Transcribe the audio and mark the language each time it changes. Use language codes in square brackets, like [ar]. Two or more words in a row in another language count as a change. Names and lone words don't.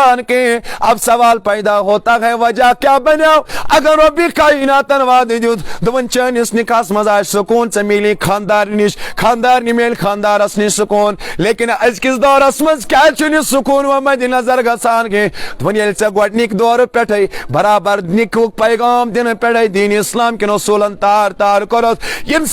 [ur] کے اب سوال پیدا ہوتا ہے وجہ کیا بناو [ks] اگر ربی کائنات وعدہ دیت دپن چٲنِس نکاحس منٛز آسہِ سکوٗن ژےٚ میلی خاندار نِش خاندارنہِ میلہِ خاندارس نِش سکوٗن لیکن أزکِس دورس منٛز کیازِ چھُنہٕ سکوٗن و مدِ نظر گژھان کینٛہہ دپن ییٚلہِ ژےٚ گۄڈنِکۍ دورٕ پٮ۪ٹھے برابر نِکہُک پیغام دِنہٕ پٮ۪ٹھے دیٖنِ اسلام کٮ۪ن اصوٗلن تار تار کوٚرُتھ ییٚمہِ